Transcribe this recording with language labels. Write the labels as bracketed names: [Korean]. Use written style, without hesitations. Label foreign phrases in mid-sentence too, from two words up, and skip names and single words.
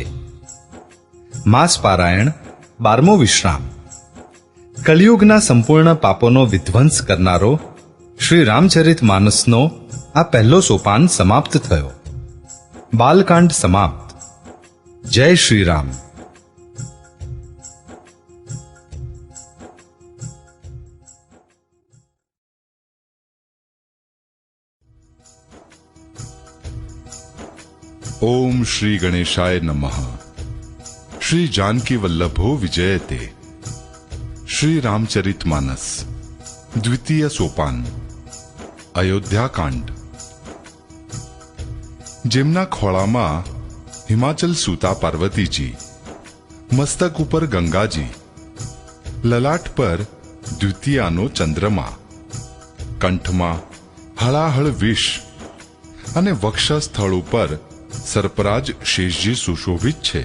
[Gujarati] માસ પારાયણ 12મો વિશ્રામ. કલિયુગના સંપૂર્ણ પાપોનો વિધ્વંસ કરનારો શ્રી રામચરિત માનસનો આ પહેલો સોપાન સમાપ્ત થયો. બાલકાંડ સમાપ્ત. જય શ્રી રામ. [Sanskrit] ओम श्री गणेशाय नमः. श्री जानकी वल्लभो विजयते. श्री रामचरितमानस द्वितीय सोपान. अयोध्याकांड. [Gujarati] જેમના ખોળામાં હિમાચલ સૂતા પાર્વતીજી, મસ્તક ઉપર ગંગાજી, લલાટ પર દ્વિતીયાનો ચંદ્રમા, કંઠમાં હળાહળ વિષ અને વક્ષસ્થળ ઉપર સર્પરાજ શેષજી સુશોભિત છે.